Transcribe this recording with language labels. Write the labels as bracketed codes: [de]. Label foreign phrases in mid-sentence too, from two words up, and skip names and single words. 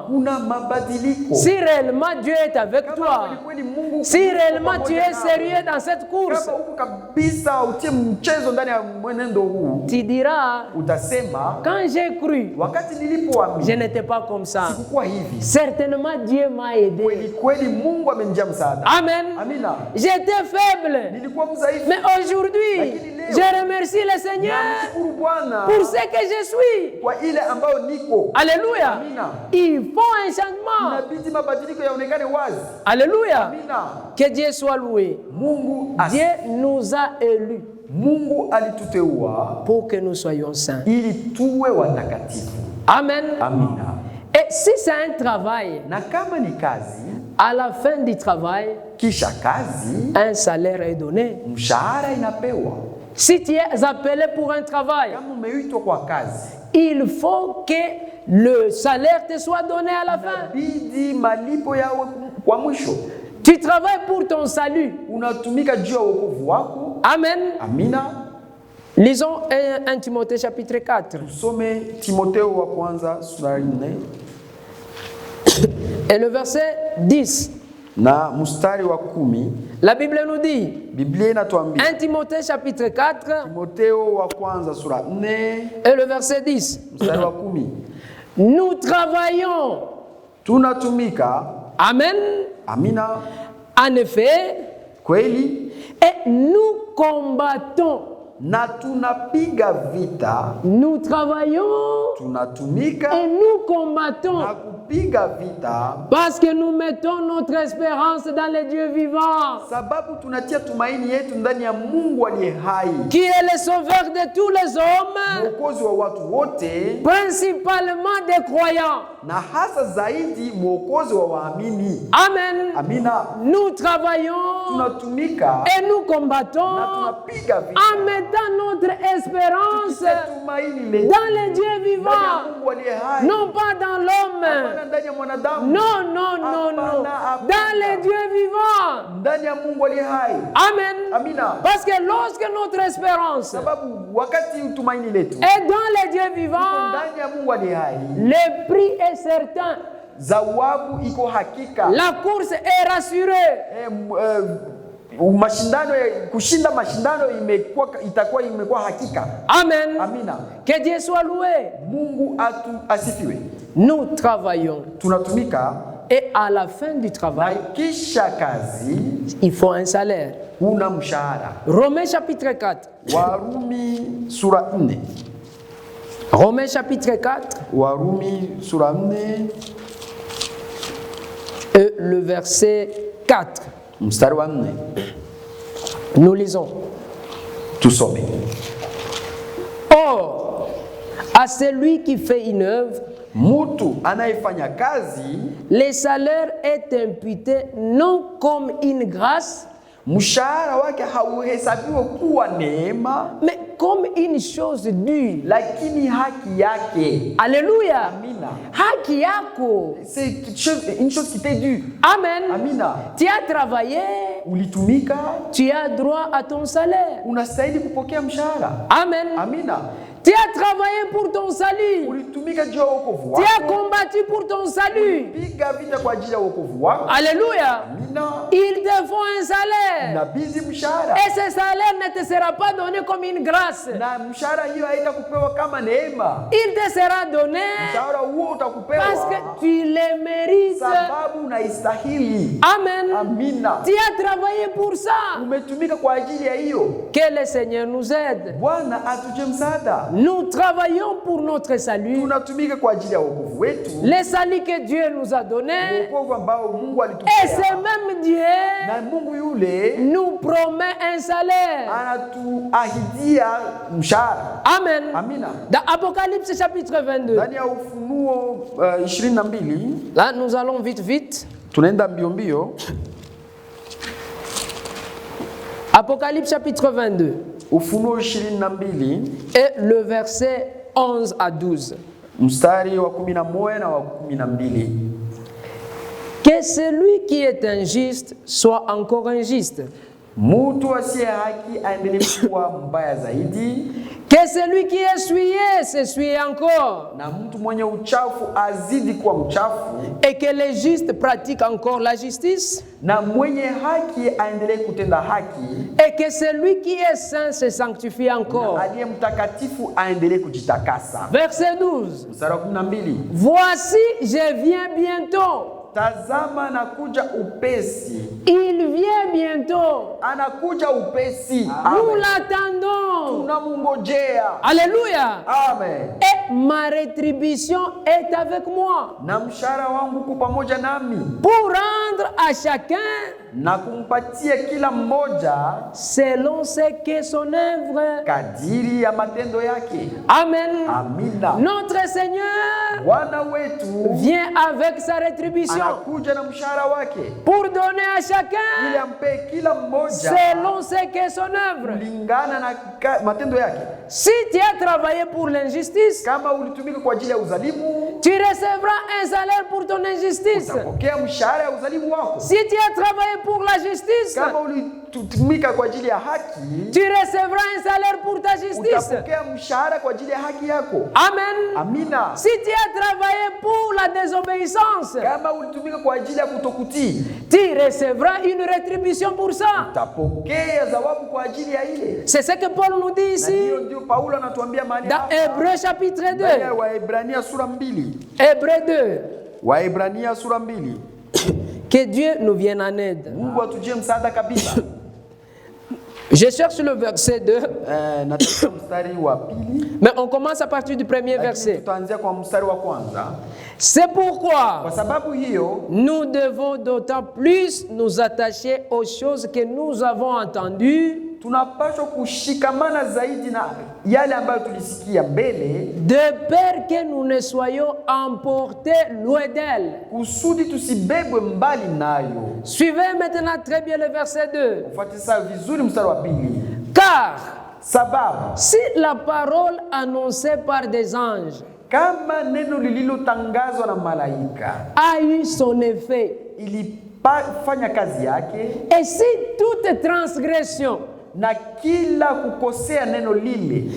[sw] Kuna mabadiliko. [fr] Si réellement Dieu est avec toi, si réellement tu es sérieux dans cette course, [sw] kama uko kabisa utie mchezo ndani ya mwenendo huu, [fr] tu diras, [sw] utasema, [fr] quand j'ai cru, [sw] wakati nilipoamini, [fr] je n'étais pas comme ça. [sw] Sikuwa hivi. [fr] Certainement Dieu m'a aidé. [sw] Kweli Mungu amenijia msaada. [fr] Amen. [sw] Amina. [fr] J'étais faible. [sw] Nilikuwa mdhaifu. [fr] Mais aujourd'hui, je remercie le Seigneur pour ce que je suis. [sw] Kwa ile ambayo niko. [fr] Alléluia. [sw] Amina. [fr] Il faut un changement. [sw] Inabidi mabadiliko yaonekane wazi. [fr] Alléluia. [sw] Amina. [fr] Que Dieu soit loué. [sw] Mungu [fr] Dieu nous a élus. [sw] Mungu alituteua [fr] pour que nous soyons saints. [sw] Ili tuwe watakatifu. [fr] Amen. [sw] Amina. [fr] Et si c'est un travail, [sw] na kama ni kazi, [fr] à la fin du travail, [sw] kisha kazi, [fr] un salaire est donné. [sw] Mshahara inapewa. [fr] Si tu es appelé pour un travail, [sw] kama umeitwa kwa kazi, [fr] il faut que le salaire te soit donné à la fin. [sw] Inabidi malipo yawe kwa mwisho. [fr] Tu travailles pour ton salut. [sw] Unatumika juu ya wokovu wako. [fr] Amen. [sw] Amina. [fr] Lisons 1 Timothée chapitre 4. [sw] Tusome Timotheo wa kwanza sura 4. [fr] Et le verset 10. [sw] Na mstari wa 10. [fr] La Bible nous dit. [sw] Biblia inatuambia. [fr] 1 Timothée chapitre 4. [sw] Timotheo wa kwanza sura 4. [fr] Et le verset 10. [sw] Mstari wa 10. [fr] Nous travaillons. [sw] Tunatumika. [fr] Amen. [sw] Amina. [fr] En effet. [sw] Kweli. [fr] Et nous combattons. [sw] Na tunapiga vita. [fr] Nous travaillons. [sw] Tunatumika. [fr] Et nous combattons. [sw] Na kupiga vita. [fr] Parce que nous mettons notre espérance dans le Dieu vivant. [sw] Sababu tunatia tumaini yetu ndani ya Mungu aliye hai. [fr] Qui est le sauveur de tous les hommes. [sw] Mwokozi wa watu wote. [fr] Principalement des croyants. [sw] Na hasa zaidi mwokozi wa waamini. [fr] Amen. [sw] Amina. [fr] Nous travaillons. [sw] Tunatumika. [fr] Et nous combattons. [sw] Na tunapiga vita. [fr] En mettant notre espérance dans le Dieu vivant. Non pas dans l'homme. Non, non, non, non. Dans le Dieu vivant. Amen. Parce que lorsque notre espérance est dans le Dieu vivant, le prix est certain. La course est rassurée. [sw] Kushinda mashindano itakuwa hakika. [fr] Amen. [sw] Amina. [fr] Que Dieu soit loué. [sw] Mungu asifiwe. [fr] Nous travaillons. [sw] Tunatumika. [fr] Et à la fin du travail, [sw] kisha kazi, [fr] il faut un salaire. [sw] Una mshahara. [fr] Romains chapitre 4. [sw] Warumi sura 4. [fr] Romains chapitre 4. [sw] Warumi sura 4. [fr] Et le verset 4. [sw] Mstari wa 4. [fr] Nous lisons. [sw] Tusome. [fr] Or, à celui qui fait une œuvre, [sw] mutu anayefanya kazi, [fr] le salaire est imputé non comme une grâce, [sw] mshahara wake hauhesabiwa kuwa neema, [fr] mais comme une chose dure. [sw] lakini haki yake. [fr] Alléluia. [sw] Amina. Haki yako. [fr] C'est une chose qui t'est due. Amen. [sw] Amina. [fr] Tu as travaillé, [sw] Ulitumika, [fr] tu as droit à ton salaire. [sw] unastahili kupokea mshahara. [fr] Amen. [sw] Amina. [fr] Tu as travaillé pour ton salut. [sw] Ulitumika juu ya wokovu [fr] Tu as [sw] wako. [fr] combattu pour ton salut. [sw] Piga vita kwa ajili ya wokovu wako. [fr] Alléluia. [sw] Amina. [fr] Il te faut un salaire. [sw] Inabidi mshahara. [fr] Et ce salaire ne te sera pas donné comme une grâce. [sw] Na mshahara hiyo haitakupewa kama neema. [fr] Il te sera donné [sw] Mshahara huo utakupewa [fr] parce que tu le mérites. [sw] sababu unaistahili. [fr] Amen. [sw] Amina. [fr] Tu as travaillé pour ça. [sw] Umetumika kwa ajili ya hiyo. [fr] Que le Seigneur nous aide. [sw] Bwana atuje msaada. [fr] Nous travaillons pour notre salut. [sw] Tunatumika kwa ajili ya wokovu wetu. [fr] Le salut que Dieu nous a donné. [sw] Wokovu ambao Mungu [fr] Et [sw] alitupea. [fr] ce même Dieu [sw] Na Mungu yule [fr] nous promet un salaire. [sw] anatuahidia mshahara. [fr] Amen. [sw] Amina. [fr] Dans Apocalypse chapitre 22. [sw] Ndani ya Ufunuo 22 [fr] Là, nous allons vite. [sw] tunaenda mbio mbio. [fr] Apocalypse chapitre 22. [sw] Ufunuo 22 [fr] Et le verset 11 à 12. [sw] mstari wa 11 na wa 12. [fr] Que celui qui est injuste soit encore injuste. [sw] Mtu asiye haki aendelee kuwa mbaya zaidi, [fr] Que celui qui est souillé s'essuie encore. [sw] na mtu mwenye uchafu azidi kuwa mchafu, [fr] Et que les justes pratiquent encore la justice. [sw] na mwenye haki aendelee kutenda haki, [fr] Et que celui qui est saint se sanctifie encore. [sw] aliye mtakatifu aendelee kujitakasa. [fr] Verset 12. [sw] Mstari wa 12. [fr] Voici, je viens bientôt. [sw] Tazama anakuja upesi. [fr] Il vient bientôt. [sw] Anakuja upesi. [fr] Nous Amen. l'attendons. [sw] Tunamngojea. [fr] Alléluia. Amen. Et ma rétribution est avec moi. [sw] Na mshahara wangu uko pamoja nami, [fr] Pour rendre à chacun [sw] na kumpatia kila mmoja [fr] selon ce que son œuvre. [sw] kadiri ya matendo yake. [fr] Amen. [sw] Amina. [fr] Notre Seigneur [sw] Bwana wetu [fr] vient avec sa rétribution [sw] anakuja na mshahara wake [fr] pour donner à [sw] ili [fr] chacun [sw] ampe kila mmoja [fr] selon ce que son œuvre. [sw] kulingana na matendo yake. [fr] Si tu as travaillé pour l'injustice, [sw] Kama ulitumika kwa ajili ya uzalimu, [fr] tu recevras un salaire pour ton injustice. [sw] utapokea mshahara ya uzalimu wako. [fr] Si tu as travaillé pour la justice, [sw] Kama ulitumika kwa ajili ya haki, [fr] tu recevras un salaire pour ta justice. [sw] utapokea mshahara kwa ajili ya haki yako. [fr] Amen. [sw] Amina. [fr] Si tu as travaillé pour la désobéissance, [sw] Kama ulitumika kwa ajili ya kutokutii, [fr] tu recevras une rétribution pour ça. [sw] utapokea thawabu kwa ajili ya ile. [fr] C'est ce que Paul nous dit [sw] Na [fr] ici [sw] hiyo ndio Paulo anatuambia mahali [fr] dans [sw] hapa. [fr] Hébreux chapitre [sw] Ndani ya 2. Waebrania sura 2. [fr] Hébreux 2. [sw] Waebrania sura 2. [fr] Que Dieu nous vienne en aide. [sw] Mungu atujie msaada kabisa. [fr] Je cherche le verset 2, [sw] Nataka mstari wa pili. [fr] mais on commence à partir du premier [sw] Lakini [fr] verset. [sw] tutaanzia kwa mstari wa kwanza. [fr] C'est pourquoi [sw] Kwa sababu hiyo [fr] nous devons d'autant plus nous attacher aux choses que nous avons entendues, [sw] tunapaswa kushikamana zaidi na yale ambayo tulisikia mbele, [fr] de peur que nous ne soyons emportés loin d'elles. [sw] kusudi tusibebwe mbali nayo. [fr] Suivez maintenant très bien le verset 2. [sw] Ufuatisa vizuri mstari wa pili. [fr] Car [sw] Sababu [fr] si la parole annoncée par des anges [sw] kama neno lililotangazwa na malaika [fr] a eu son effet, [sw] ilifanya kazi yake, [fr] et si toute transgression, [sw] na kila kukosea neno lile,